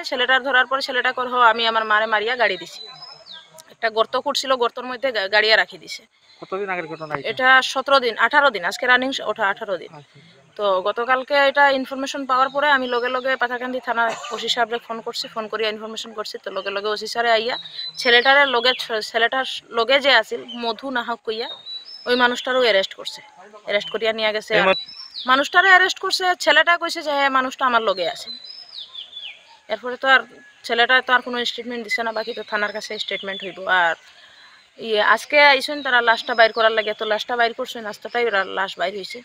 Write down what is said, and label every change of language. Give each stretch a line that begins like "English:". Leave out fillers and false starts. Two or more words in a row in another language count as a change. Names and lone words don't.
Sylheti: ছেলেটার ধরার পরে ছেলেটা কর আমি আমার মারে মারিয়া গাড়ি দিছি। একটা গর্ত করছিল, গর্তর মধ্যে গাড়িয়া রাখি দিছে।
Bangla: কতদিন আগের ঘটনা
Sylheti: এটা? 17 দিন 18 দিন, আজকে রানিং ওঠা 18 দিন। তো গতকালকে এটা ইনফরমেশন পাওয়ার পরে আমি লগে লগে পাথারকান্দি থানা ওসি সাহেবরে ফোন করছি, ফোন করিয়া ইনফরমেশন করছি। তো লগে লগে ওসি সারে আইয়া ছেলেটার লগে যে আছিল মধু নাহক কইয়া ওই মানুষটারও অ্যারেস্ট করছে, অ্যারেস্ট করিয়া নিয়ে গেছে। মানুষটারে অ্যারেস্ট করছে, ছেলেটা কইছে যে হ্যাঁ মানুষটা আমার লগে আছে। এরপরে তো আর ছেলেটা তো আর কোনো স্টেটমেন্ট দিছে না, বাকি তো থানার কাছে স্টেটমেন্ট হইব। আর আজকে আইসেন তারা লাশটা বাইর করার লাগে, তো লাশটা বাইর করছেন, আস্তাটাই লাশ বাইর হয়েছে।